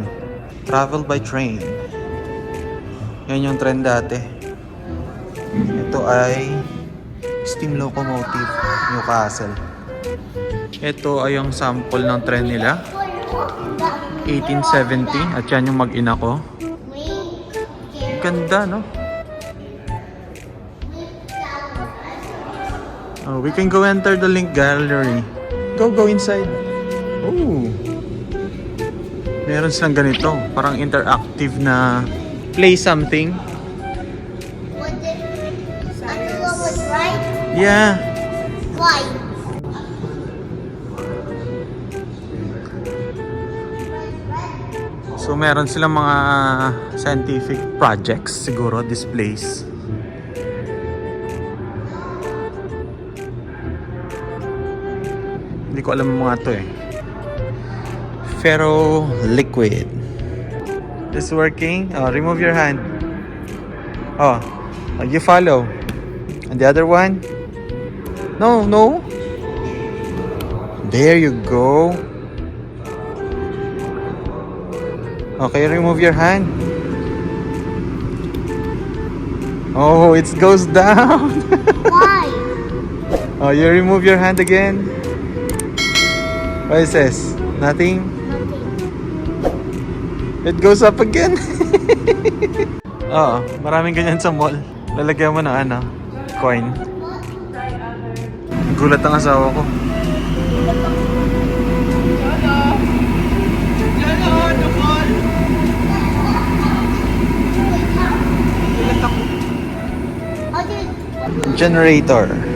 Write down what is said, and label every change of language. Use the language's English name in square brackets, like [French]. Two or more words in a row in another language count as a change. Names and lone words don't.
[English] Travel by train. [Filipino] Yan yung tren dati. Ito ay [English] steam locomotive, [Filipino] Newcastle. Ito ay yung sample ng tren nila. 1870 at yan yung mag-ina ko. Ganda, no? [English] Oh, we can go enter the link gallery. Go inside. [Filipino] Oh. Meron silang ganito, parang interactive na [English] play something. Was right? Yeah. Why? [Filipino] So meron silang mga [English] scientific projects [Filipino] siguro, displays. Hindi ko alam mga to eh. [English] Ferro liquid. This working? Remove your hand. You follow. And the other one? No. There you go. Okay, remove your hand. Oh, it goes down. Why? You remove your hand again. What is this? Nothing? It goes up again. [Filipino] Maraming ganyan sa mall. Lalagyan mo ng coin. Gulat ang asawa ko. Generator.